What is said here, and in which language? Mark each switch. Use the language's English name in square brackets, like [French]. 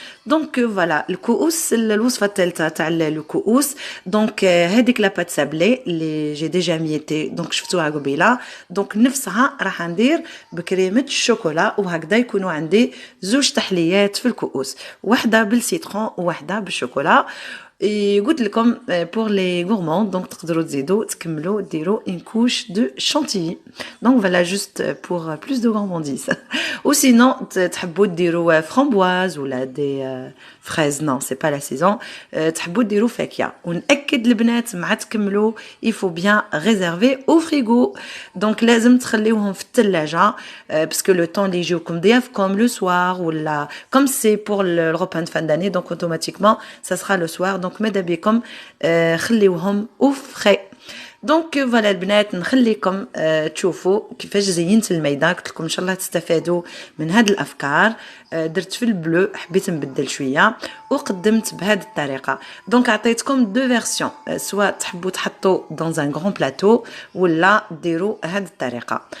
[Arabic] دونك فوالا الكؤوس الوصفه الثالثه تاع الكؤوس. دونك هذيك لاباط سابلي اللي جي ديجا ميتي دونك شفتوها قبيله، دونك نفسها راح ندير بكريمه الشوكولا، وهكذا يكونوا عندي زوج تحليات في الكؤوس، واحده بالسيترون وواحده بالشوكولا. قلت لكم [French] pour les gourmands donc [Arabic] تقدروا تزيدوا تكملوا ديروا [French] une couche de chantilly. donc voilà juste pour plus de gourmandise. ou sinon [Arabic] تحبوا ديروا [French] framboise ولا des fraises non c'est pas la saison. [Arabic] تحبوا ديروا فاكهه. ونأكد البنات مع تكملوا [French] il faut bien réserver au frigo. donc [Arabic] لازم تخليوهم في الثلاجه [French] parce que le temps [Arabic] اللي يجيوكم ضيافكم [French] le soir ولا comme c'est pour le repas de fin d'année donc automatiquement ça sera le soir. [Arabic] donc ماذا بكم خليوهم [French] au frais. [Arabic] دونك فوالا البنات نخليكم تشوفوا كيفاش زينت الميدان. قلت لكم ان شاء الله تستفادوا من هذه الافكار. درت في البلو حبيت نبدل شويه وقدمت بهذه الطريقه. دونك عطيتكم دو فيرسيون سواء تحبوا تحطوا [French] dans un grand plateau [Arabic] ولا ديروا هذه الطريقه.